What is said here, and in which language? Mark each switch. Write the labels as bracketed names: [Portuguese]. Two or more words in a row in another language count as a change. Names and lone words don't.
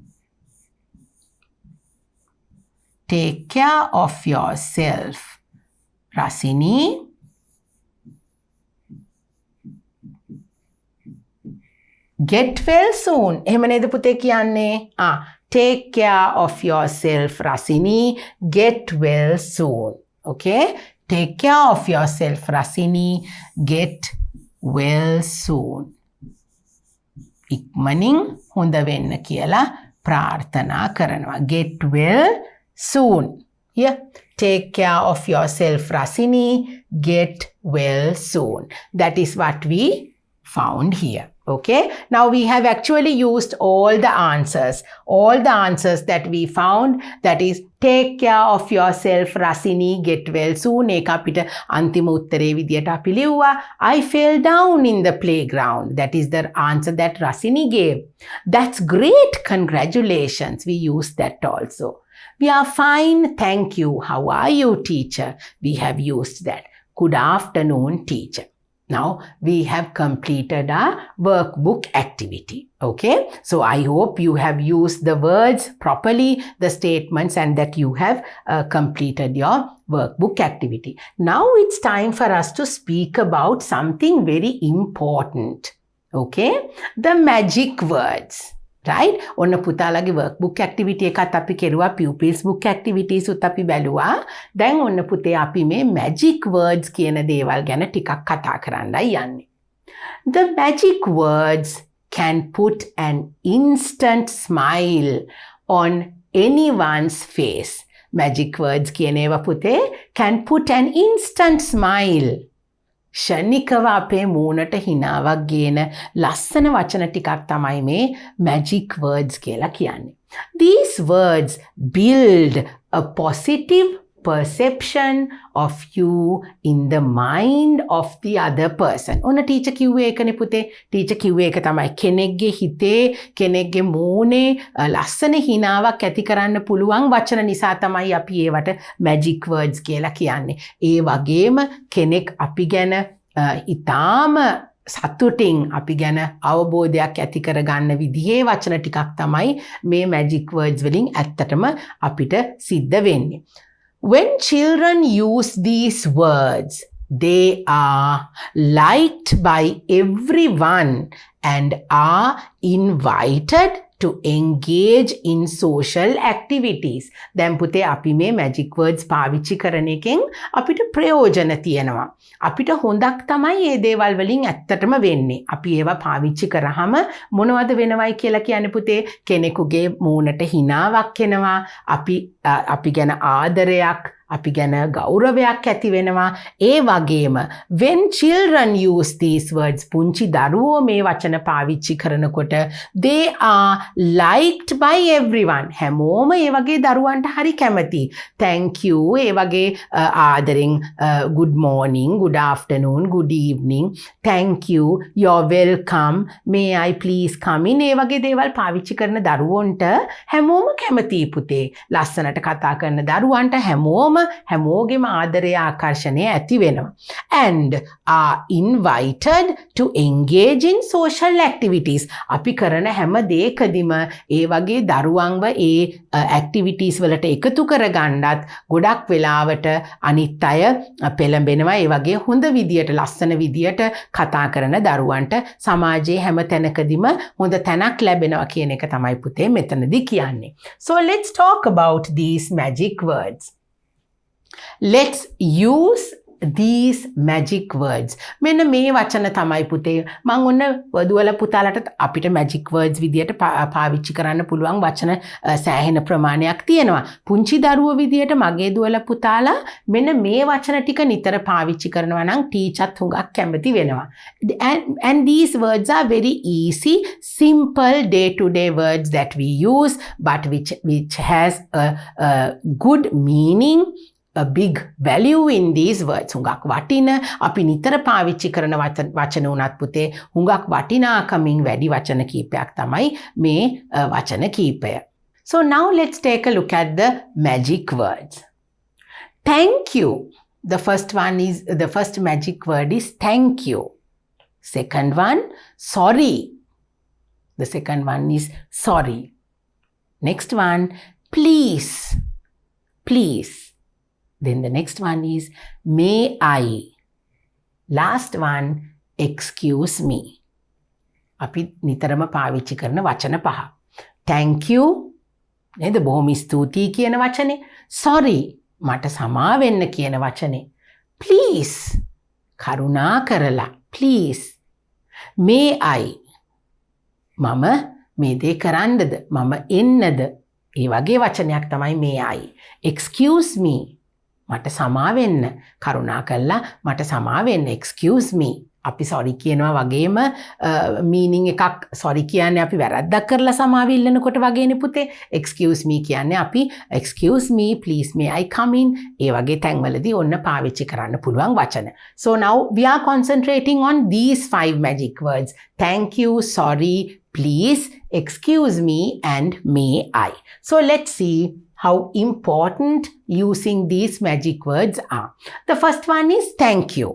[English] Take care of yourself, Rasini. Get well soon." [Sinhala] එහෙම නේද පුතේ කියන්නේ? [English] Take care of yourself, Rasini. Get well soon. Okay? Take care of yourself, Rasini. Get well soon. [Sinhala] ඉක්මනින් හොඳ වෙන්න කියලා ප්‍රාර්ථනා කරනවා. [English] Get well soon. Yeah. Take care of yourself, Rasini. Get well soon. That is what we found here. Okay. Now we have actually used all the answers. All the answers that we found. That is, take care of yourself, Rasini. Get well soon. [Sinhala] ඒක අපිට අන්තිම උත්තරේ විදියට අපි ලිව්වා. [English] I fell down in the playground. That is the answer that Rasini gave. That's great. Congratulations. We used that also. We are fine, thank you. How are you, teacher? We have used that. Good afternoon, teacher. Now we have completed our workbook activity. Okay, so I hope you have used the words properly, the statements, and that you have completed your workbook activity. Now it's time for us to speak about something very important. Okay, the magic words. right? [Sinhala] ඔන්න පුතාලගේ [English] workbook activity [Sinhala] එකත් අපි කෙරුවා, [English] pupils book activities [Sinhala] උත් අපි බැලුවා. දැන් ඔන්න පුතේ අපි මේ [English] magic words [Sinhala] කියන දේවල් ගැන ටිකක් කතා කරන්නයි යන්නේ. [English] The magic words can put an instant smile on anyone's face. Magic words [Sinhala] කියන ඒවා පුතේ [English] can put an instant smile. [Sinhala] ෂණිකව අපේ මූණට හිනාවක් ගේන ලස්සන වචන ටිකක් තමයි මේ [English] magic words [Sinhala] කියලා කියන්නේ. [English] These words build a positive perception of you in the mind of the other person. [Sinhala] ඔන්න ටීචර් කිව්වේ ඒකනේ පුතේ. ටීචර් කිව්වේ ඒක තමයි කෙනෙක්ගේ හිතේ කෙනෙක්ගේ මූණේ ලස්සන හිනාවක් ඇති කරන්න පුළුවන් වචන නිසා තමයි අපි ඒවට [English] magic words [Sinhala] කියලා කියන්නේ. ඒ වගේම කෙනෙක් අපි ගැන ඊටාම සතුටින් අපි ගැන අවබෝධයක් ඇති කරගන්න විදිහේ වචන ටිකක් තමයි මේ [English] magic words [Sinhala] වලින් ඇත්තටම අපිට සිද්ධ වෙන්නේ. [English] When children use these words, they are liked by everyone and are invited to engage in social activities. [Sinhala] දැන් පුතේ අපි මේ [English] magic words [Sinhala] පාවිච්චි කරන එකෙන් අපිට ප්‍රයෝජන තියෙනවා. අපිට හොඳක් තමයි මේ දේවල් වලින් ඇත්තටම වෙන්නේ. අපි ඒවා පාවිච්චි කරාම මොනවද වෙනවයි කියලා කියන්නේ පුතේ? කෙනෙකුගේ මූණට හිනාවක් එනවා. අපි ගැන ආදරයක්, අපි ගැන ගෞරවයක් ඇති වෙනවා. ඒ වගේම [English] when children use these words, [Sinhala] පුංචි දරුවෝ මේ වචන පාවිච්චි කරනකොට [English] they are liked by everyone. [Sinhala] හැමෝම ඒ වගේ දරුවන්ට හරි කැමති. [English] Thank you, [Sinhala] ඒ වගේ ආදරෙන් [English] good morning, good afternoon, good evening, thank you, you're welcome, may I please come in, [Sinhala] ඒ වගේ දේවල් පාවිච්චි කරන දරුවන්ට හැමෝම කැමති පුතේ. ලස්සනට කතා කරන දරුවන්ට හැමෝගෙම ආදරය ආකර්ෂණය ඇති වෙනවා. [English] And are invited to engage in social activities. [Sinhala] අපි කරන හැම දෙයකදීම ඒ වගේ දරුවන්ව ඒ activities වලට එකතු කරගන්නත් ගොඩක් වෙලාවට අනිත් අය පෙළඹෙනවා. ඒ වගේ හොඳ විදියට ලස්සන විදියට කතා කරන දරුවන්ට සමාජයේ හැම තැනකදීම හොඳ තැනක් ලැබෙනවා කියන එක තමයි පුතේ මෙතනදී කියන්නේ. [English] So let's talk about these magic words. Let's use these magic words. [Sinhala] මෙන්න මේ වචන තමයි පුතේ මම ඔන්න වදුවල පුතාලට අපිට [English] magic words [Sinhala] විදියට පාවිච්චි කරන්න පුළුවන් වචන සෑහෙන ප්‍රමාණයක් තියෙනවා. පුංචි දරුවෝ විදියට මගේ දුවල පුතාලා මෙන්න මේ වචන ටික නිතර පාවිච්චි කරනවා නම් ටීචර්ත් හුඟක් කැමති වෙනවා. [English] And these words are very easy, simple day-to-day words that we use, but which has a good meaning, a big value in these words. [Sinhala] හුඟක් වටින අපි නිතර පාවිච්චි කරන වචන උනත් පුතේ හුඟක් වටිනාකමින් වැඩි වචන කීපයක් තමයි මේ වචන කීපය. [English] So now let's take a look at the magic words. Thank you. The first magic word is thank you. Second one, sorry. The second one is sorry. Next one, please. Please. Then the next one is may I. Last one, excuse me. [Sinhala] අපි නිතරම පාවිච්චි කරන වචන පහ. [English] Thank you. [Sinhala] නේද? බොහොම ස්තුතියි කියන වචනේ. Sorry. මට සමා වෙන්න කියන වචනේ. Please. කරුණා කරලා. [English] Please. May I. [Sinhala] මම මේ දේ කරන්නද? මම එන්නද? ඒ වගේ වචනයක් තමයි [English] may I. Excuse me. [Sinhala] මට සමා වෙන්න. කරුණා කළා මට සමා වෙන්න. [English] Excuse me. [Sinhala] අපි sorry කියනවා වගේම meaning එකක් sorry කියන්නේ අපි වැරද්දක් කරලා සමාව ඉල්ලනකොට වගේනේ පුතේ. [English] Excuse me [Sinhala] කියන්නේ අපි [English] excuse me, please may I come in. [Sinhala] ඒ වගේ තැන්වලදී ඔන්න පාවිච්චි කරන්න පුළුවන් වචන. [English] So now we are concentrating on these 5 magic words. Thank you, sorry, please, excuse me and may I. So let's see how important using these magic words are. The first one is thank you.